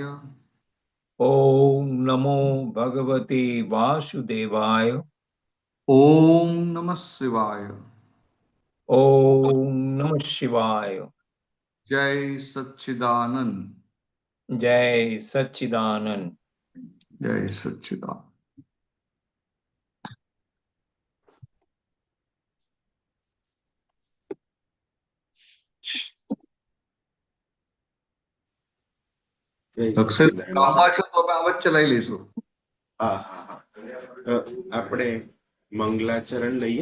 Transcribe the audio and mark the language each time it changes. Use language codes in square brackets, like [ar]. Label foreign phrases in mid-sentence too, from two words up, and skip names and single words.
[sa] ओम नमो भगवते वासुदेवाय। ओम नमः शिवाय। ओम नमः शिवाय। जय सच्चिदानंद। जय सच्चिदानंद। जय सच्चिदानंद। જય અક્ષર સચ્ચિદાનંદ. [gu] કામમાં છે તો આપણે આવાજ ચલાવી લઈશું. હા હા હા આપણે મંગલાચરણ લઈએ.